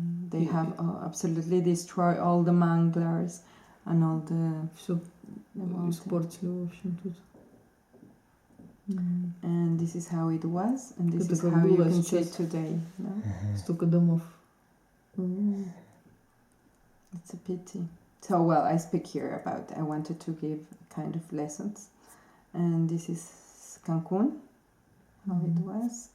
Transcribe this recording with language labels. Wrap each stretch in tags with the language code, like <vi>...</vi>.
<en>They have absolutely destroyed all the manglers and all the.</en> <ru>Все испортили, в общем, тут.</ru> <en>And this is how it was, and this is how you can see it today. No?</en> <ru>Столько домов.</ru> <en>It's a pity. So, well, I speak here about, I wanted to give kind of lessons. And this is Cancun, how it was.</en>